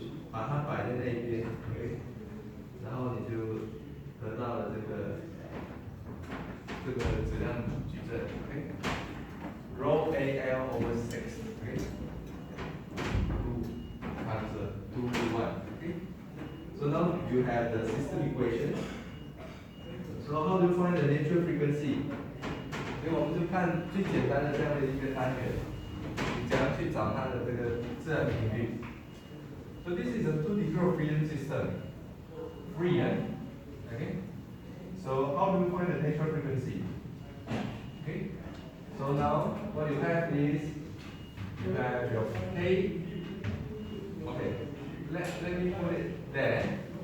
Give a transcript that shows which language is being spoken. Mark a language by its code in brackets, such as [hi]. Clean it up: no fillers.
[zh] 把它摆在那一边 ，OK， 然后你就得到了这个质量矩阵 ，OK，Rho AL over 6，OK， 2 times 2 1，OK， [en] so now you have the system equation. So how do you find the natural frequency? [zh] 所以我们就看最简单的这样的一个单元，你怎样去找它的这个自然频率。 [en] So this is a two-degree freedom system, free, okay? So how do we find the natural frequency? Okay, so now what you have is, you have your K, okay, let me put it there.